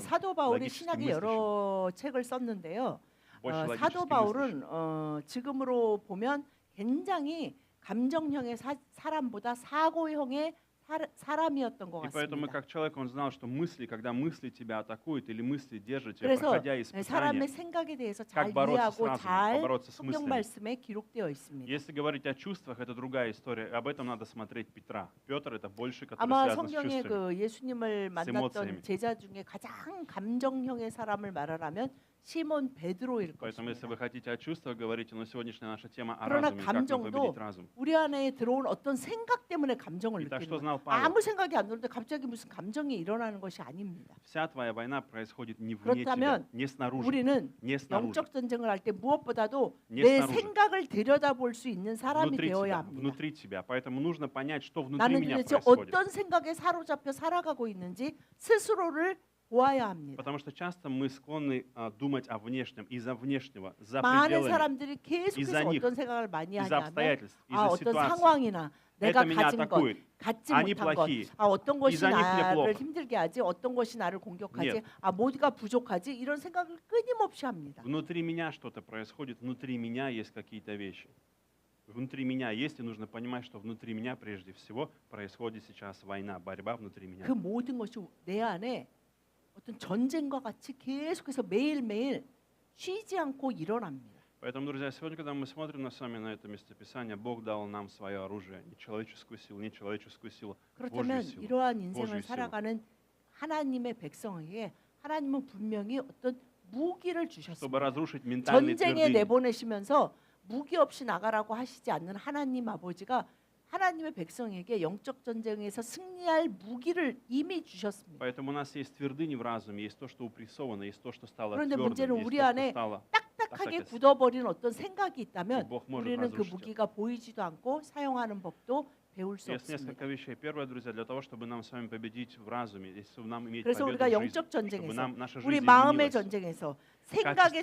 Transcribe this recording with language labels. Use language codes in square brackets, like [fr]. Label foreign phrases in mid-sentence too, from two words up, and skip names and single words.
[ko] 사도 바울이 [ru] логически [ko] 신약에 [ru] мыслящим, [ko] 여러 책을 썼는데요. [ru] больше [ko] 사도 [ru] логически мыслящим. [ko] 바울은 지금으로 보면 굉장히 감정형의 사람보다 사고형의 사람이었던 것 [ru] И поэтому, [ko] 같습니다. [ru] как человек, он знал, что мысли, когда мысли тебя атакуют или мысли держат тебя, [ko] 그래서 [ru] проходя испытания, [ko] 사람의 생각에 대해서 잘 [ru] как бороться с [ko] 이해하고 [ru] разумом, [ko] 잘 [ru] побороться с [ko] 성경 [ru] мыслями. [ko] 말씀에 기록되어 있습니다. [ru] Если говорить о чувствах, это другая история. Об этом надо смотреть Петра. Петр это больше, который [ko] 아마 [ru] связан с [ko] 성경에 [ru] чувствами. [ko] 그 예수님을 만났던 [ru] эмоциями. [ko] 제자 중에 가장 감정형의 사람을 말하라면 시몬 베드로일 [ru] Поэтому, если [ko] 것입니다. [ru] вы хотите о чувствах говорить, но сегодняшняя наша тема о [ko] 그러나 [ru] разуме, как нам [ko] 감정도 [ru] победить разум. [ko] 우리 안에 들어온 어떤 생각 때문에 감정을 [ru] Итак, [ko] 느끼는 [ru] что [ko] 거예요. [ru] знал Павел? [ko] 아무 생각이 안 드는데 갑자기 무슨 감정이 일어나는 것이 아닙니다. [ru] Вся твоя война происходит не вне тебя, [ko] 그렇다면 [ru] не снаружи, [ko] 우리는 [ru] не снаружи, [ko] 영적 전쟁을 할 때 무엇보다도 [ru] не [ko] 내 [ru] снаружи, [ko] 생각을 들여다볼 수 있는 사람이 [ru] внутри [ko] 되어야 [ru] тебя, [ko] 합니다. [ru] внутри тебя. Поэтому нужно понять, что внутри [ko] 나는 [ru] меня [ko] 도대체 [ru] происходит. [ko] 어떤 생각에 사로잡혀 살아가고 있는지 스스로를 보아야 합니다. [ru] Потому что часто мы склонны думать о внешнем, из-за внешнего, за [ko] 많은 [ru] пределами, [ko] 사람들이 계속해서 [ru] из-за них, [ko] 어떤 생각을 많이 [ru] из-за [ko] 하냐면 [ru] обстоятельств, 아 из-за [ko] 어떤 [ru] ситуации. [ko] 상황이나 내가 [ru] Это меня [ko] 가진 것, [ru] атакует. [ko] 갖지 [ru] они [ko] 못한 것, [ru] плохие. [ko] 아 어떤 것이 [ru] из-за них мне [ko] 나를 [ru] плохо. [ko] 힘들게 하지, 어떤 것이 나를 공격하지, [ru] Нет. [ko] 아 뭐가 부족하지 이런 생각을 끊임없이 합니다. [ru] Внутри меня что-то происходит, внутри меня есть какие-то вещи. Внутри меня есть, и нужно понимать, что внутри меня прежде всего происходит сейчас война, борьба внутри меня. [ko] 그 모든 것이 내 안에 어떤 전쟁과 같이 계속해서 매일매일 쉬지 않고 일어납니다. [ru] Поэтому, друзья, сегодня, когда мы смотрим с вами на это местописание, Бог дал нам свое оружие, не человеческую силу, Божью [ko] 그렇다면 [ru] силу. [ko] 이러한 인생을 [ru] Божью силу. [ko] 살아가는 하나님의 백성에게 하나님은 분명히 어떤 무기를 [ru] Чтобы [ko] 주셨습니다. [ru] разрушить ментальные [ko] 전쟁에 [ru] твердыни. [ko] 내보내시면서 무기 없이 나가라고 하시지 않는 하나님 아버지가 하나님의 백성에게 영적 전쟁에서 승리할 무기를 이미 주셨습니다. [ru] Поэтому у нас есть твердыни в разуме, есть то, что упрессовано, есть то, что стало [ko] 그런데 [ru] твердым, [ko] 문제는 [ru] есть [ko] 우리 [ru] то, что [ko] 안에 [ru] стало. [ko] 딱딱하게 딱딱했어. 굳어버린 어떤 생각이 있다면 [ru] Бог может [ko] 우리는 그 [ru] разрушить это. [ko] 무기가 보이지도 않고 사용하는 법도 배울 수 [ru] Есть несколько [ko] 없습니다. [ru] вещей. Первое, друзья, для того, чтобы нам с вами победить в разуме, если нам иметь [ko] 그래서 [ru] победу [ko] 우리가 [ru] в жизни, [ko] 영적 [ru] чтобы [ko] 전쟁에서 [ru] наша [ko] 우리 [ru] жизнь [ko] 마음의 [ru] изменилась. [ko] 전쟁에서 생각의